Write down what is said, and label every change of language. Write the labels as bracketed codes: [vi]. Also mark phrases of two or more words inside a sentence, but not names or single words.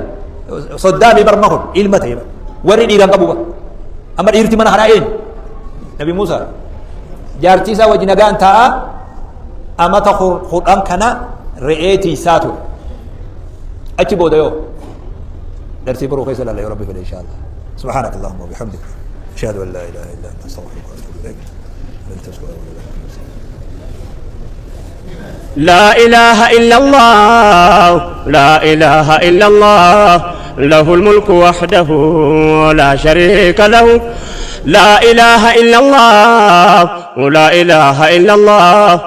[om] Soddaamii bara ma kun ilma ta'ee bara. Warri dhiiraa qabu bara. Amma dhiirti mana haadhaa eenyu? Nabi Muusaa. Jaartii isaa wajji nagaan taa'a amata kudhan kana re'ee tiisaa ture. Achi booda yoo darsii biroo keessa ilaalla yoo rabbi fedhe [ar] إن شاء الله. سبحانك اللهم وبحمدك أشهد أن لا إله إلا أنت أستغفرك وأتوب إليك. لا إله إلا الله لا إله إلا الله له الملك وحده لا شريك له لا إله إلا الله لا إله إلا الله